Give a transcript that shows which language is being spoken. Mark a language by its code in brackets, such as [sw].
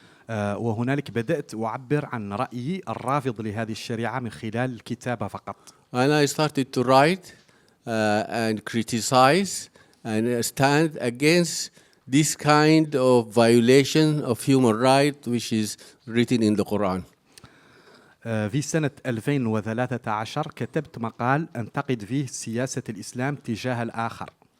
[ar] وهنالك بدأت أعبر عن رأيي الرافض لهذه الشريعة من خلال الكتابة فقط. [en] And I started to write and criticize and stand against this kind of violation of human rights which is written in the Quran. [ar] في سنة 2013 كتبت مقال أنتقد فيه سياسة الإسلام تجاه الآخر.